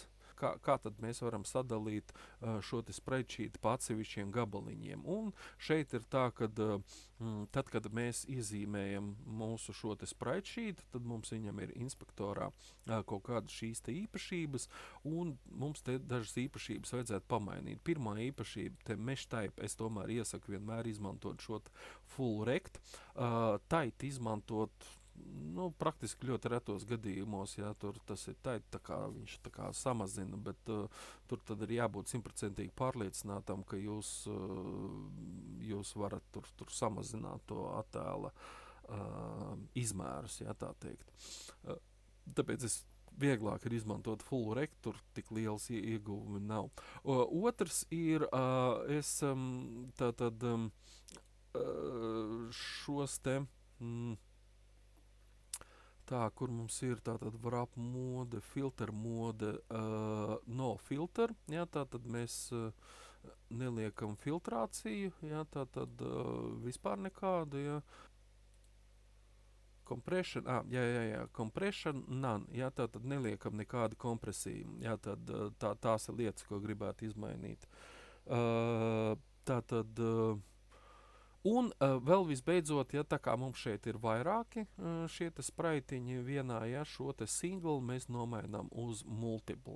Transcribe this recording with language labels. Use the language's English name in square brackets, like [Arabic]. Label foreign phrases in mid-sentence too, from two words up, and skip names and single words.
[Latvian] Kā tad mēs varam sadalīt šo spreadsheetu pa atsevišķiem gabaliņiem? Un šeit ir tā, ka tad, kad mēs iezīmējam mūsu šo spreadsheetu, tad mums viņam ir inspektorā kaut kādas šīs īpašības, un mums te dažas īpašības vajadzētu pamainīt. Pirmā īpašība, te [English] mesh type, [Latvian] es tomēr iesaku vienmēr izmantot šo [English] full rect. [Latvian] Tight izmantot praktiski ļoti retos gadījumos, ja tur tas ir tā kā viņš tā kā samazina, bet tur tad ir jābūt 100% pārliecinātam, ka jūs varat tur samazināt to attēla izmērus, ja tā teikt. Tāpēc es vieglāk ir izmantot [English] full rect, [Latvian] tur tik liels ieguvumi nav. Otrs ir, šos te... Tā, kur mums ir tātad [English] wrap mode, filter mode, no filter, [Latvian] jā, tātad mēs neliekam filtrāciju, jā, tātad vispār nekādu, jā. [English] Compression, compression none, [Latvian] jā, tātad neliekam nekādu kompresiju, jā, tad tās ir lietas, ko gribētu izmainīt. Tātad... Un vēl visbeidzot, ja tā kā mums šeit ir vairāki šie spraitiņi vienā, ja šo te single mēs nomainām uz multiple.